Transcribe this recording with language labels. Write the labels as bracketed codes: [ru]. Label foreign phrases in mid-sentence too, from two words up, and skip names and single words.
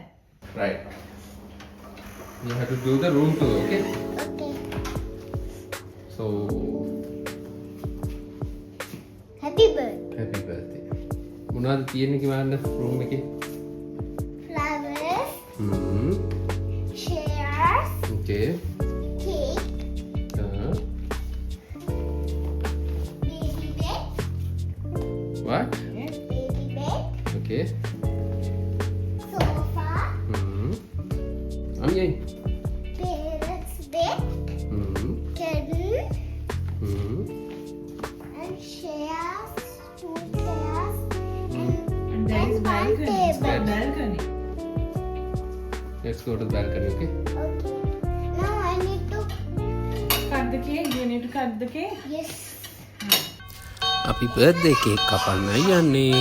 [en] Right. You have to do the room tour, okay? Okay. So, Happy birthday. happy birthday. [si] මොනවද තියෙන්නේ කියවන්න room එකේ? [en] Flowers, chairs, Okay. cake, baby bed, What? baby bed, Okay. sofa, Ami. parents bed, curtain, and chairs, two chairs, And there is and one balcony. It's table. got balcony. Let's go to the balcony, okay? Okay. Now I need to. Cut the cake. You need to cut the cake. Yes. [si] අපි [en] birthday cake [si] කපන්නයි යන්නේ.